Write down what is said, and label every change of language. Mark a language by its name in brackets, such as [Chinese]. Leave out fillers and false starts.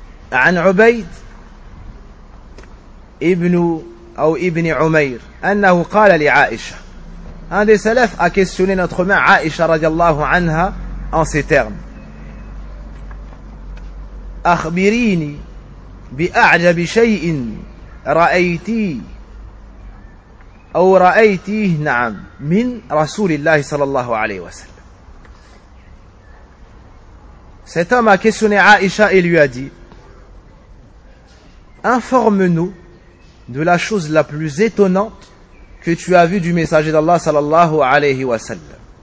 [Arabic] An Ubayd ibn ou ibn Umayr, annahu qala li Aisha. [French] Un des salafs a questionné notre mère Aisha radiallahu anha en ces termes. [Arabic] أخبريني بأعجب شيء رأيتيه أو رأيتيه نعم من رسول الله صلى الله عليه وسلم. [French] Cet homme a questionné Aïcha et lui a dit: informe-nous de la chose la plus étonnante que tu as vue du messager d'Allah صلى الله عليه وسلم.